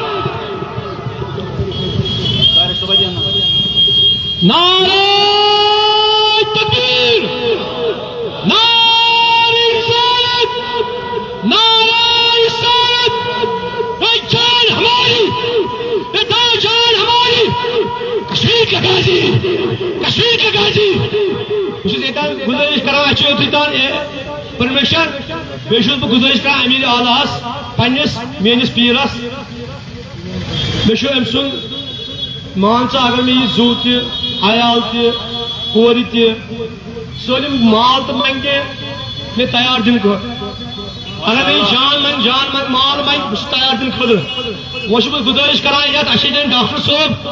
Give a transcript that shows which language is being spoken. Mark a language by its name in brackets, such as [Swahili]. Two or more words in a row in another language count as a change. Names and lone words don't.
[Urdu] نعرہ تکبیر نعرہ رسالت نعرہ رسالت اے جان ہماری اے جان ہماری کشمیر کا غازی کشمیر کا [Kashmiri] غازی گزارش کران پرمیشن بیس بہ گزارش کران امیر اعلیٰ پنس میس پیرس مے ام سن مان ژٕ اگر مے یہ زو تیال تور سٲلِم مال تو منگے مے تیار دن خٲطرٕ اگر مے جان منگ مال منگ بہٕ تیار دن خٲطرٕ وۄنۍ بہٕ گزارش کران یتھ اَسہِ دِن ڈاکٹر صٲب